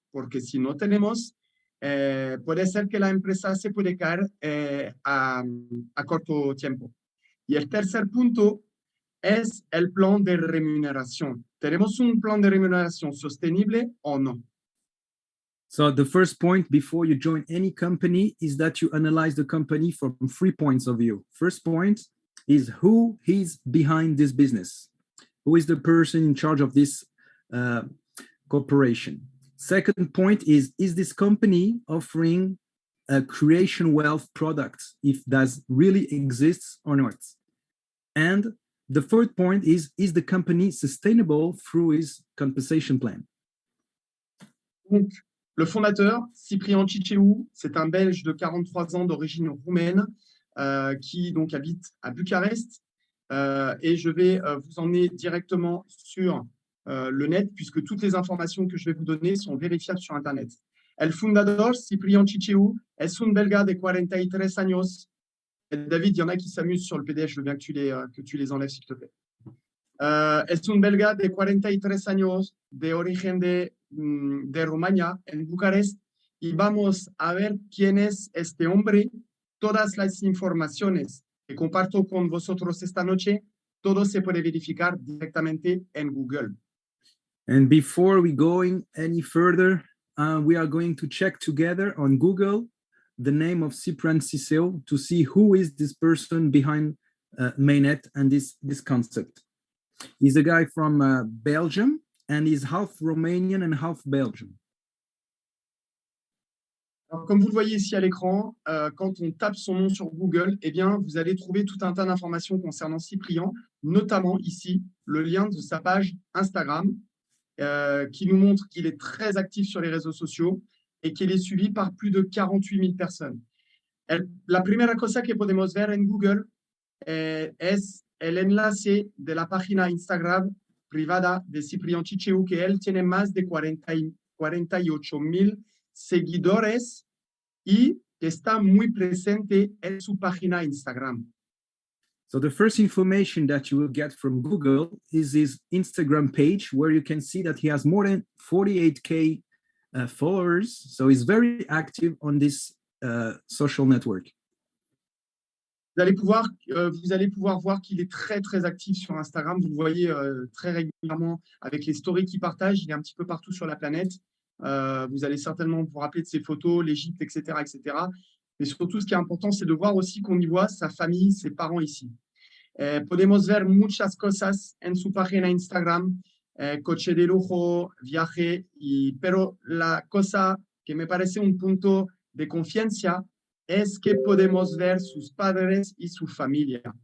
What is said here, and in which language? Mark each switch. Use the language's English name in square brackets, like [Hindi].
[Spanish] Porque si no tenemos, puede ser que la empresa se puede caer a corto tiempo. Y el tercer punto es el plan de remuneración. ¿Tenemos un plan de remuneración sostenible o no? [English] So the first point before you join any company is that you analyze the company from 3 points of view. First point is who is behind this business. Who is the person in charge of this corporation? Second point is this company offering a creation wealth product, if that really exists or not? And the third point is the company sustainable through its compensation plan? [French] Donc, le fondateur, Ciprián Chicheu, c'est un Belge de 43 ans d'origine roumaine qui donc habite à Bucarest. Et je vais vous emmener directement sur le net, puisque toutes les informations que je vais vous donner sont vérifiables sur Internet. [Spanish] El fundador, Ciprián Chicheu, es un belga de 43 años. [French] Et David, il y en a qui s'amusent sur le PDF, je veux bien que tu les enlèves, s'il te plaît. [Spanish] Es un belga de 43 años, de origen de Rumania, en Bucarest, y vamos a ver quién es este hombre. Todas las informaciones que comparto con vosotros esta noche, todo se puede verificar directamente en Google. [English] And before we going any further, we are going to check together on Google the name of Ciprián Chicheu to see who is this person behind Mainnet and this concept. He's a guy from Belgium, and he's half Romanian and half Belgian. [French] Alors, comme vous le voyez ici à l'écran, quand on tape son nom sur Google, eh bien, vous allez trouver tout un tas d'informations concernant Ciprián, notamment ici, le lien de sa page Instagram, qui nous montre qu'il est très actif sur les réseaux sociaux et qu'il est suivi par plus de 48 000 personnes. [Spanish] La primera cosa que podemos ver en Google es el enlace de la página Instagram privada de Ciprián Chicheu, que él tiene más de 48,000 seguidores y que está muy presente en su página Instagram. [English] So the first information that you will get from Google is his Instagram page, where you can see that he has more than 48K followers. So he's very active on this social network. [French] Vous allez pouvoir voir qu'il est très, très actif sur Instagram. Vous le voyez très régulièrement avec les stories qu'il partage. Il est un petit peu partout sur la planète. Vous allez certainement vous rappeler de ses photos, l'Égypte, etc., etc. Mais surtout, ce qui est important, c'est de voir aussi qu'on y voit sa famille, ses parents ici. [Spanish] Podemos ver muchas cosas en su página Instagram, coche de lujo, viaje, pero la cosa que me parece un punto de confianza es que podemos ver sus padres y su familia.